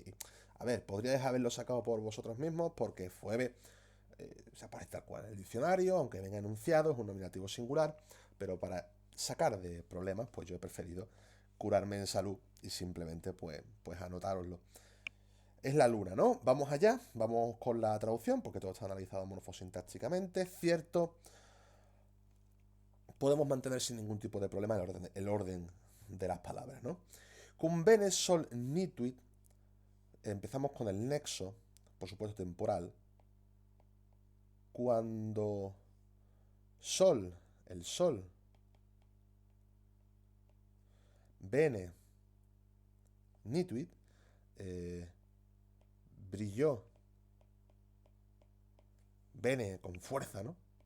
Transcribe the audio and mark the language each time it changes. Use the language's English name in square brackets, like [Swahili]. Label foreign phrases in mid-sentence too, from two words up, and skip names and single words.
[Spanish] A ver, podríais haberlo sacado por vosotros mismos porque foebe se aparece tal cual en el diccionario, aunque venga enunciado, es un nominativo singular, pero para sacar de problemas, pues yo he preferido curarme en salud y simplemente pues anotároslo. Es la luna, ¿no? Vamos allá, vamos con la traducción, porque todo está analizado morfosintácticamente, cierto. Podemos mantener sin ningún tipo de problema el orden de las palabras, ¿no? [Latin] Cum bene sol nituit, [Spanish] empezamos con el nexo, por supuesto temporal, cuando sol, el sol, [Latin] bene, nituit, [Spanish] brilló, bene con fuerza, ¿no?